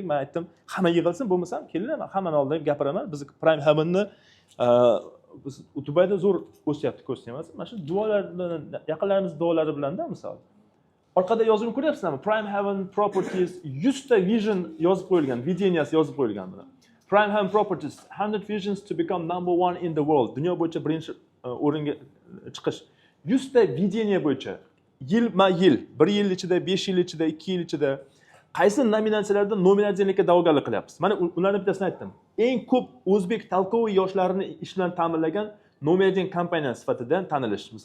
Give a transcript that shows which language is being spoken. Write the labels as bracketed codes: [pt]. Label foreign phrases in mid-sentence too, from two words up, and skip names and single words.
[uz] Men aytdim, hamma yig'ilsin, bo'lmasam kelinglar, men hammani oldida gapiraman. Biz Prime Haven'ni biz Dubayda zo'r o'syapti, ko'rsangiz. Mana shu duolar bilan, yaqinlarimiz duolari bilan-da misol. Orqada yozuvni ko'ryapsizlarmi? Prime Haven Properties 100 ta vision yozib qo'yilgan, videniyasi yozib qo'yilgan buni. [en] Prime Haven Properties 100 visions to become number 1 in the world. [uz] Dunyo bo'yicha birinchi o'ringa chiqish. 100 ta videniya bo'yicha yilma-yil, 1 yil ichida, 5 yil ichida, 2 yil ichida qaysi nominatsiyalarda nominatsiyalikka da'vogarlik qilyapmiz. Mana ularning bittasini aytdim. Eng ko'p o'zbek talkoviy yoshlarini ish bilan ta'minlagan nominatsiya kompaniya sifatida tanilish misol.